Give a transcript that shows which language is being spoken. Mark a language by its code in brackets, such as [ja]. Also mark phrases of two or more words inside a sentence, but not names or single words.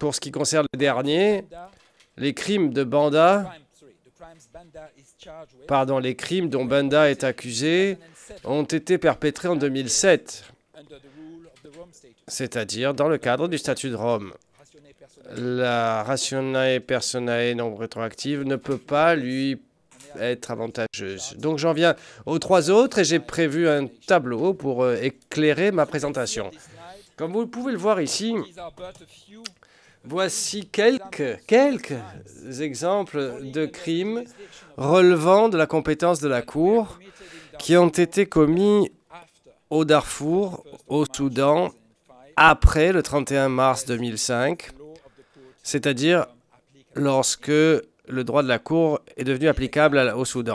[fr] Pour ce qui concerne le dernier, les crimes de Banda, pardon, les crimes dont Banda est accusé ont été perpétrés en 2007, c'est-à-dire dans le cadre du statut de Rome. La [la] rationae personae [fr] non rétroactive ne peut pas lui être avantageuse. Donc j'en viens aux trois autres et j'ai prévu un tableau pour éclairer ma présentation. Comme vous pouvez le voir ici, voici quelques exemples de crimes relevant de la compétence de la Cour qui ont été commis au Darfour, au Soudan, après le 31 mars 2005, c'est-à-dire lorsque le droit de la Cour est devenu applicable au Soudan.